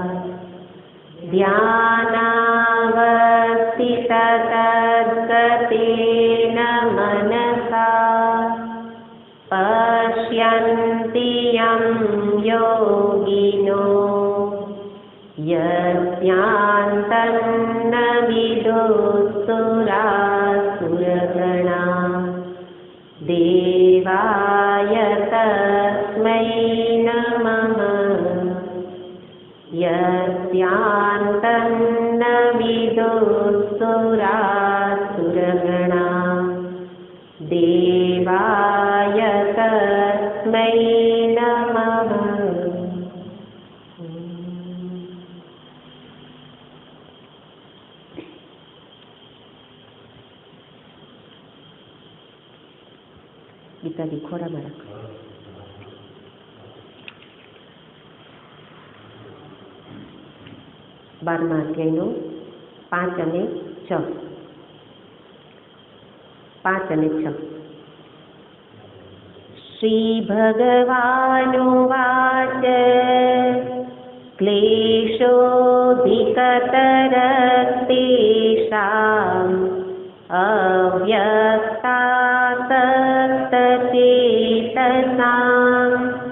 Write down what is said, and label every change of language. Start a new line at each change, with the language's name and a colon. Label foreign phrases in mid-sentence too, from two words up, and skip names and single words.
Sanskrit: ध्यानावस्थिततद्गतेन मनसा पश्यन्ति यं योगिनो यस्यान्तन्न विदुस्तुरासुरगणा देवाय तस्मै नमः। यस्यान्तन्न विदुस्तुरासुरगणा देवाय तस्मै नमः।
Gujarati: ગીતાજી ખોરામાં રાખ. 12મા અધ્યાયનો 5 અને 6. 5 અને 6.
Sanskrit: श्रीभगवानुवाच क्लेशोऽधिकतरस्तेषाम् अव्यक्तासक्तचेतसाम्